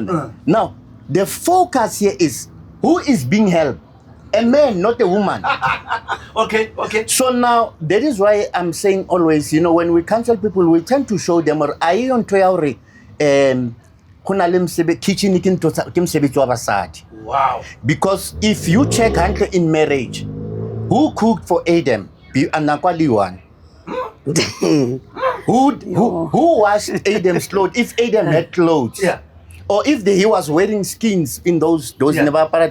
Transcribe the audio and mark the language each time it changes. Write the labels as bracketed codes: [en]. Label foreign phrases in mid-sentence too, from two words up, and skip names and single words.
[en] Now, the focus here is, who is being helped? A man, not a woman. Okay. So now, that is why I'm saying always, you know, when we counsel people, we tend to show them, kitchen [st] ke mosebetsi wa basadi. [en] Wow. Because if you check hantle in marriage, who cooked for Adam? Anakwaliwan. Who washed Adam's clothes? If Adam had clothes, or if he was wearing skins in those never.